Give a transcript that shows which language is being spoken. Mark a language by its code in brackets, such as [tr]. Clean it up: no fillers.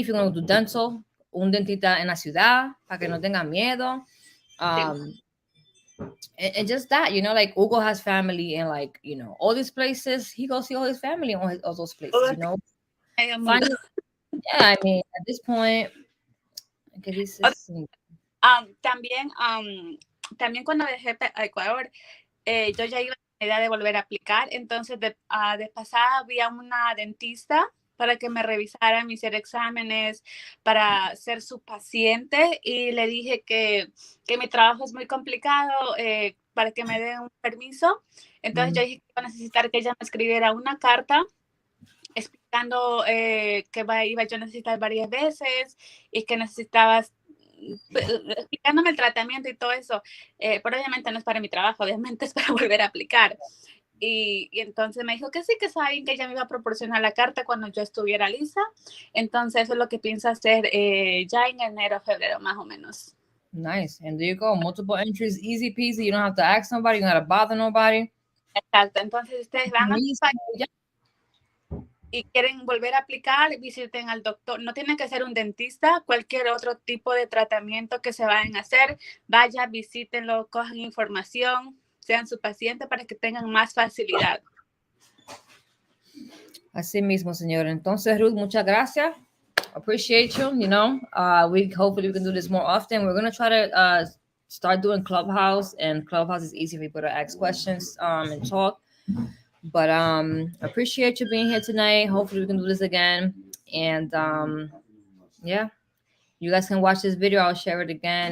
[en] If you're going to do dental, [es] un dentista en la ciudad, para que no tengan miedo. Sí. [en] And just that, you know, like Hugo has family in like, you know, all these places. He goes see all his family in all those places, [es] Todo [en] you know. [es] el mundo. [en] Find, yeah, I mean, at this point, [es] que dices, También, también cuando dejé a Ecuador, yo ya iba con la idea de volver a aplicar, entonces de pasada vi a una dentista para que me revisara, me hiciera exámenes, para ser su paciente y le dije que mi trabajo es muy complicado, para que me dé un permiso. Entonces yo dije que iba a necesitar que ella me escribiera una carta explicando que iba yo a necesitar varias veces y que necesitaba explicándome el tratamiento y todo eso, pero obviamente no es para mi trabajo, obviamente es para volver a aplicar. Y entonces me dijo que sí, que saben que ella me iba a proporcionar la carta cuando yo estuviera lista. Entonces eso es lo que pienso hacer ya en enero, febrero, más o menos. [en] nice. And there you go. Multiple entries, easy peasy. You don't have to ask nobody. You don't have to bother nobody. [es] Exacto. Entonces ustedes van a [en] Yeah. [es] y quieren volver a aplicar, visiten al doctor. No tiene que ser un dentista, cualquier otro tipo de tratamiento que se vayan a hacer, vaya, visítenlo, cojan información, sean su paciente para que tengan más facilidad. Así mismo, señor. Entonces, Ruth, muchas gracias. [en] Appreciate you. You know, we hopefully we can do this more often. We're gonna try to start doing Clubhouse, and Clubhouse is easy for people to ask questions and talk. But appreciate you being here tonight. Hopefully we can do this again. And yeah, you guys can watch this video. I'll share it again.